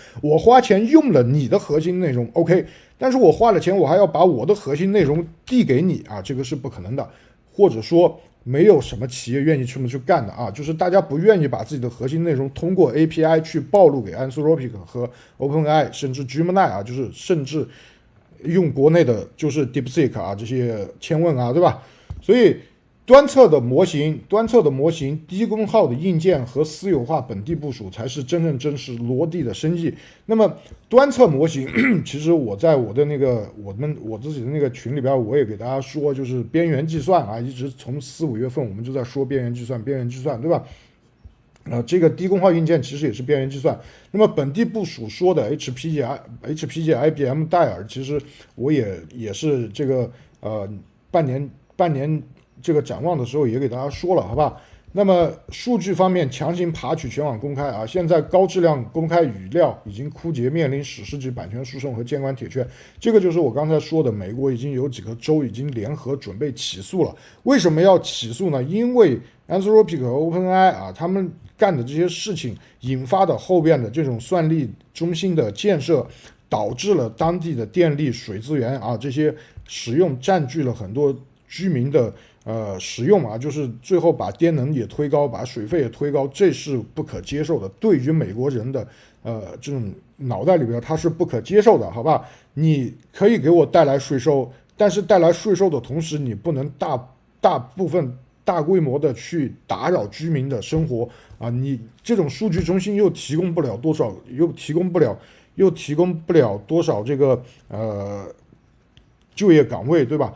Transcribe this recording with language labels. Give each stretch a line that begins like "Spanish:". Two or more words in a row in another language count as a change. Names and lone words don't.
Chinese: 我花錢用了你的核心內容 OK， 但是我花了錢我還要把我的核心內容遞給你啊，這個是不可能的，或者說沒有什麼企業願意這麼去幹的啊，就是大家不願意把自己的核心內容通過 API 去暴露給 Anthropic 和 OpenAI， 甚至 Gemini 啊，就是甚至用國內的就是 DeepSeek 啊，這些千問啊，對吧？所以端側的模型、低功耗的硬件和私有化本地部署才是真正真实落地的生意。那麼端側模型，其實我在我的那個我自己的那个群裡邊，我也給大家說，就是邊緣計算啊，一直從4、5月份我們就在說邊緣計算，對吧？這個低功耗硬件其實也是邊緣計算。那麼本地部署說的 HPG、IBM 戴爾，其實我也是這個半年這個展望的時候也給大家說了，好吧？那麼數據方面強行爬取全網公開啊，現在高質量公開語料已經枯竭，面臨史詩級版權訴訟和監管鐵拳。這個就是我剛才說的，美國已經有幾個州已經聯合準備起訴了。為什麼要起訴呢？因為 Anthropic 和 OpenAI 啊，他們幹的這些事情引發的後邊的這種算力中心的建設，導致了當地的電力、水資源啊這些使用佔據了很多居民的使用啊，就是最後把電能也推高，把水費也推高，這是不可接受的。對於美國人的這種腦袋裡邊，它是不可接受的，好吧？你可以給我帶來稅收，但是帶來稅收的同時，你不能大部分大規模的去打擾居民的生活啊！你這種數據中心又提供不了多少，又提供不了多少這個就業崗位，對吧？